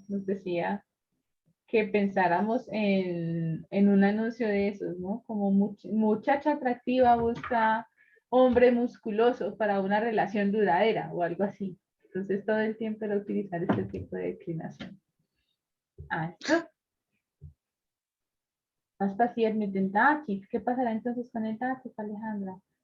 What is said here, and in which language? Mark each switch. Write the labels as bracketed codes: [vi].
[es] Nos decía que pensáramos en un anuncio de esos, ¿no? Como muchacha atractiva busca hombre musculoso para una relación duradera o algo así. Entonces, todo el tiempo era utilizar este tipo de declinación. [de] Also, was passiert mit dem Dativ? [es] ¿Qué pasará entonces con el Dativ, Alejandra?